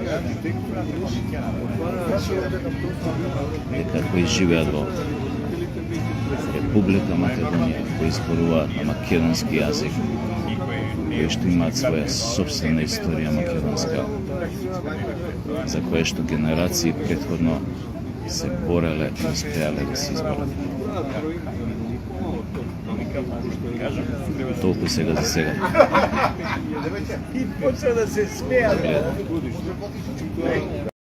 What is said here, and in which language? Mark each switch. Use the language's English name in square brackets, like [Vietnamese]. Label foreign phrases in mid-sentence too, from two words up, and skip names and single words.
[Macedonian] дека кои живеат во Република Македонија, кои зборуваат на македонски јазик, кои што имаат своја собствена историја македонска, за која што генерации претходно [Serbian] se borile i uspjele da se izbore. [Macedonian] Toliko сега за сега. И почна да се смея.